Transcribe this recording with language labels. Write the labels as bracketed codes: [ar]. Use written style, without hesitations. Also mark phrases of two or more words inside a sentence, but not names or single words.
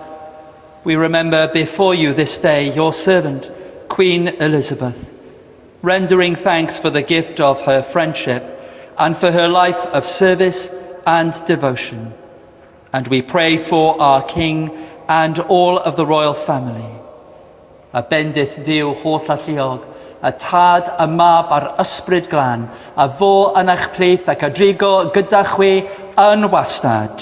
[en] We remember before you this day your servant, Queen Elizabeth, rendering thanks for the gift of her friendship and for her life of service and devotion. And we pray for our King and all of the royal family. [cy] A bendith Duw holl a lluog, a tad a mab ar ysbryd glân, a fo yn eich plith ac a drigo gyda chwi yn wastad.